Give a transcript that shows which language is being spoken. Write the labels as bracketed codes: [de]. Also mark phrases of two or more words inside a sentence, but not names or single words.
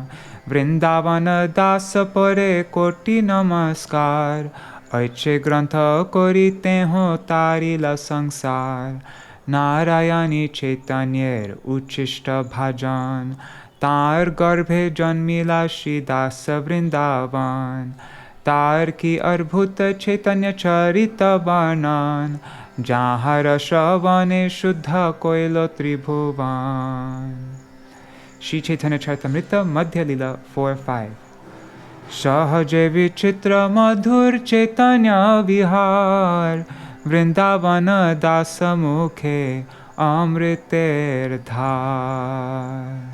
[bn] বৃন্দাবন দাস পারে কোটি নমস্কার. ঐছে গ্রন্থ করিতে হো তারিলা সংসার. নারায়ণী চৈতন্যের উচ্ছিষ্ট ভজন তার গর্ভে জন্মিলা শ্রী দাস বৃন্দাবন তার কী অদ্ভুত চৈতন্য চরিত বর্ণন যাঁহা শ্রবণে শুদ্ধ কইল ত্রিভুবন. Shri Chaitanya Charitamrita Madhya Lila 4-5. সহজে বিচিত্র মধুর চৈতন্য বিহার বৃন্দাবন দাস মুখে অমৃতের ধার.